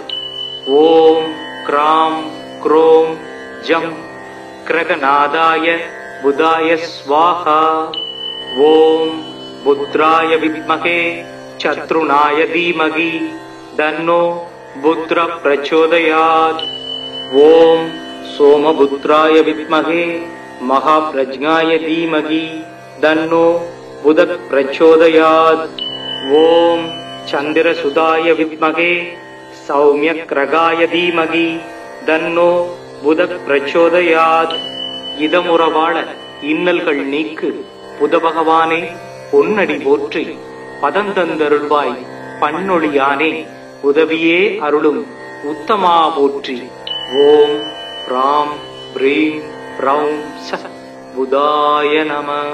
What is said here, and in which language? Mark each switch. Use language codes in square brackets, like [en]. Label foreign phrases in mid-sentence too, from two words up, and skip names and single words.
[sa] ॐ क्रां क्रों जं ग्रहनाथाय बुधाय स्वाहा. ॐ पुत्राय विद्महे शत्रुनाय धीमहि तन्नो पुत्र प्रचोदयात्. ॐ सोमपुत्राय विद्महे महाप्रज्ञाय धीमहि तन्नो बुधः प्रचोदयात्. ओम चंद्रसुताय विद्महे सौम्यग्रगाय धीमहि तन्नो बुधः प्रचोदयात्. [ta] இதமுறவாள இன்னல்கள் நீக்கு புதபகவானே பொன்னடி போற்றி பதந்தந்தருள்வாய் பன்னொழியானே உதவியே அருளும் உத்தமா போற்றி. [sa] ॐ रां प्रीं प्रौं स बुधाय नम.